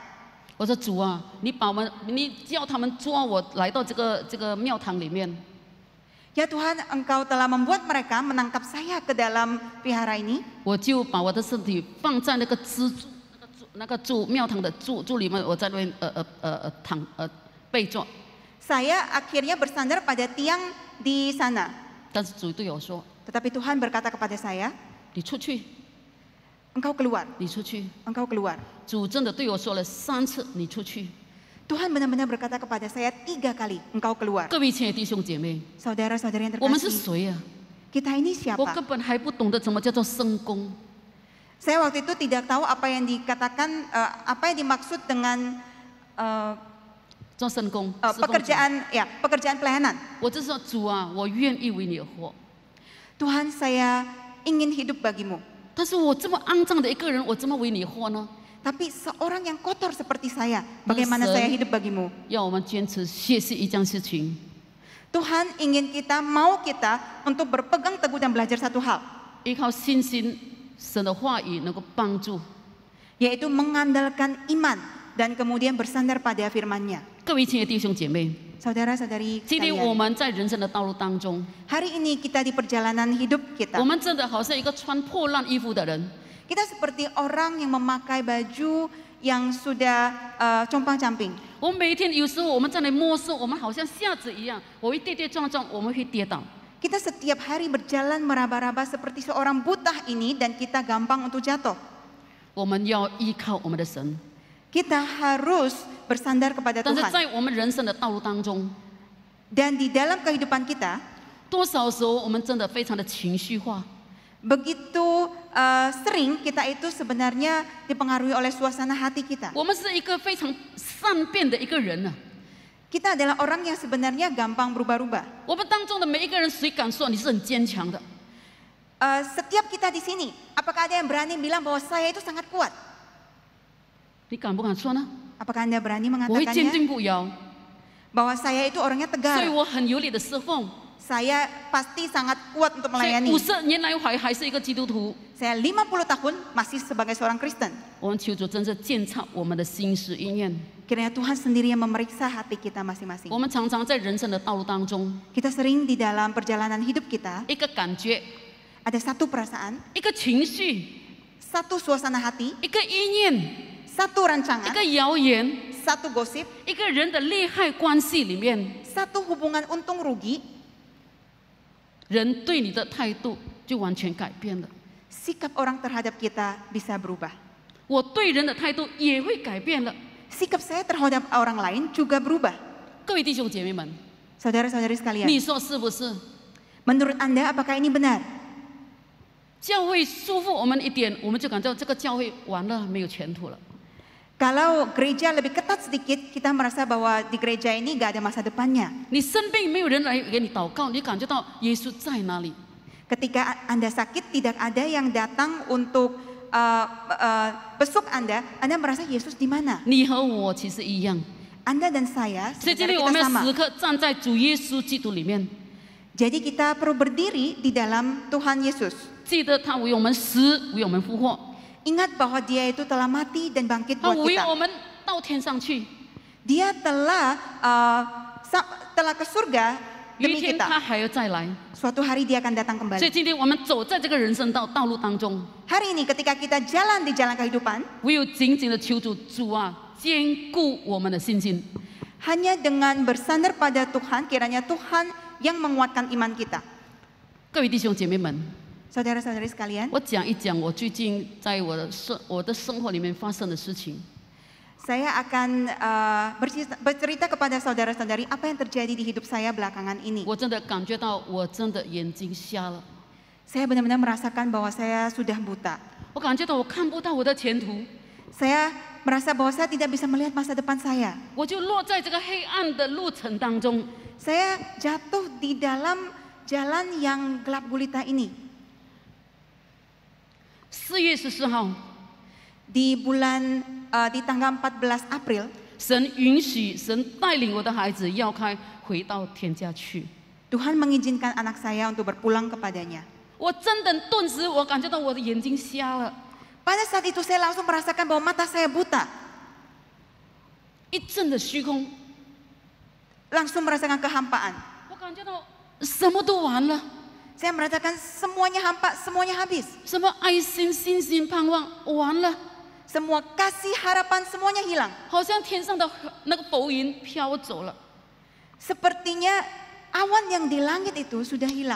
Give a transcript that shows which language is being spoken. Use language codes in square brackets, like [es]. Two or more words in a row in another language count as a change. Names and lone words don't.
[zh] 我说主啊，你叫他们抓我来到这个庙堂里面。 [id] Ya Tuhan, Engkau telah membuat mereka menangkap saya ke dalam vihara ini. [zh] 我就把我的身体放在那个庙堂的柱里面，我在那边背坐。 [id] Saya akhirnya bersandar pada tiang di sana. [zh] 但是主对我说 [id] Tetapi Tuhan berkata kepada saya, [zh] 你出去， [id] Engkau keluar, [zh] 你出去。 [id] engkau keluar. [zh] 主真的对我说了3次，你出去。 [id] Tuhan benar-benar berkata kepada saya 3 kali, engkau keluar. [zh] 各位亲爱的弟兄姐妹， [id] Saudara-saudari yang [zh] 我们是 [id] terkasih, [zh] 谁啊？ [id] kita ini [zh] 我 [id] siapa? [zh] 根本还不懂得怎么叫做圣工。 [id] Saya waktu itu tidak tahu apa yang dikatakan, apa yang dimaksud dengan [zh] 做圣工，侍奉主 [id] pekerjaan pelayanan. [zh] 我就说主啊，我愿意为你而活。 [id] Tuhan, saya ingin hidup bagimu. [zh] 但是我这么肮脏的一个人，我怎么为你活呢？ [id] Tapi seorang yang kotor seperti saya, bagaimana Masa- saya hidup bagimu? [zh] 要我们坚持学习一件事情， [id] Tuhan ingin kita, mau kita untuk berpegang teguh dan belajar satu hal, [zh] 依靠信心，神的话语能够帮助。 [id] yaitu mengandalkan iman dan kemudian bersandar pada firman-Nya. [zh] 各位亲爱的弟兄姐妹， [id] Saudara-saudari [zh] 今天我 [id] sekalian, [zh] 们在人生的道路当中， [id] hari ini kita di perjalanan hidup [zh] 我 [id] kita, [zh] 们真的好像一个穿破烂衣服的人。 [id] kita seperti orang yang memakai baju yang sudah compang-camping. [zh] 我们每一天有时候我们在那里摸索，我们好像瞎子一样，我会跌跌撞撞，我们会跌倒。 [id] Kita setiap hari berjalan meraba-raba seperti seorang buta ini dan kita gampang untuk jatuh. [zh] 我们要依靠我们的神， [id] Kita harus bersandar kepada [zh] 但是 [id] Tuhan. [zh] 在我们人生的道路当中， [id] Dan di dalam kehidupan kita, [zh] 多少时候我们真的非常的情绪化， [id] begitu sering kita itu sebenarnya dipengaruhi oleh suasana hati kita. [zh] 我们是一个非常善变的一个人呢、 [id] Kita adalah orang yang sebenarnya gampang berubah-ubah. [zh] 我们当中的每一个人，谁敢说你是很坚强的？ [id] Setiap kita di sini, apakah ada yang berani bilang bahwa saya itu sangat kuat? [zh] 你敢不敢说呢？ [id] Apakah Anda berani [zh] 我会坚 [id] mengatakannya? [zh] 定不摇。 [id] bahwa saya itu orangnya [zh] 所以 [id] tegar. [zh] 我很有理的侍奉。 [id] Saya pasti sangat kuat untuk [zh] 所以 [id] melayani. [zh] 50年来我还是一个基督徒。 [id] Saya 50 tahun masih sebagai seorang Kristen. [zh] 我们求主真是鉴察我们的心思意念。 [id] Kiranya Tuhan sendiri yang memeriksa hati kita masing-masing. [zh] 我们常常在人生的道路当中， [id] Kita sering di dalam perjalanan hidup kita [zh] 一个感觉， [id] ada satu perasaan, [zh] 一个情绪， [id] satu suasana hati, [zh] 一个意念， [id] satu [zh] 一 [id] rancangan, [zh] 个谣言， [id] satu gosip, [zh] 一个人的利害关系里面， [id] satu hubungan untung rugi, [zh] 人对你的态度就完全改变了。 [id] sikap orang terhadap kita bisa berubah. [zh] 我对人的态度也会改变了。 [id] Sikap saya terhadap orang lain juga berubah. [zh] 各位弟兄姐妹们， [id] Saudara-saudari sekalian, [zh] 你说是不是？ [id] menurut Anda apakah ini benar? [zh] 教会束缚我们一点，我们就感觉这个教会完了，没有前途了。 [id] Kalau gereja lebih ketat sedikit, kita merasa bahwa di gereja ini gak ada masa depannya. [zh] 你生病没有人来给你祷告，你感觉到耶稣在哪里？ [id] Ketika Anda sakit, tidak ada yang datang untuk besuk Anda merasa Yesus di mana? [zh] 你和我其实一样。 [id] Anda dan saya, [zh] 所以今 [id] sebenarnya [zh] 天我 [id] kita [zh] 们要 [id] sama. [zh] 时刻站在主耶稣基督里面， [id] Jadi kita perlu berdiri di dalam Tuhan Yesus. [zh] 记得他为我们死，为我们复活， [id] Ingat bahwa Dia itu telah mati dan bangkit [zh] 他 [id] buat [zh] 为 [id] kita. [zh] 我们到天上去。 [id] Dia telah ke surga [zh] 有一 [id] demi [zh] 天他 [id] kita. [zh] 还要再来， [id] Suatu hari Dia akan datang [zh] 所以 [id] kembali. [zh] 今天我们走在这个人生道路当中， [id] Hari ini ketika kita jalan di jalan kehidupan, [zh] 唯有紧紧的求主啊，坚固我们的信心。 [id] hanya dengan bersandar pada Tuhan, kiranya Tuhan yang menguatkan iman kita. [zh] 各位弟兄姐妹们， [id] Saudara-saudari sekalian, [zh] 我讲一讲我最近在我的生活里面发生的事情。 [id] saya akan bercerita kepada saudara-saudari apa yang terjadi di hidup saya belakangan ini. [zh] 我真的感觉到我真的眼睛瞎了， [id] Saya benar-benar merasakan bahwa saya sudah buta. [zh] 我感觉到我看不到我的前途， [id] Saya merasa bahwa saya tidak bisa melihat masa depan saya. [zh] 我就落在这个黑暗的路程当中。 [id] Saya jatuh di dalam jalan yang gelap gulita ini. [zh] 4 月14号， [id] Di tanggal 14 April, [zh] 神允许，神带领我的孩子要开回到天家去。 [id] Tuhan mengizinkan anak saya untuk berpulang kepadanya. [zh] 我真的顿时我感觉到我的眼睛瞎了， [id] Pada saat itu saya langsung merasakan bahwa mata saya buta. [zh] 一阵的虚空， [id] Langsung merasakan kehampaan. [zh] 我感觉到什么都完了， [id] Saya merasakan semuanya hampa, semuanya habis. [zh] 什么爱心、信心、盼望完了， [id] Semua kasih harapan semuanya hilang. [zh] 好像天上的那个浮云飘走了， [id] Sepertinya awan yang di langit itu sudah hilang.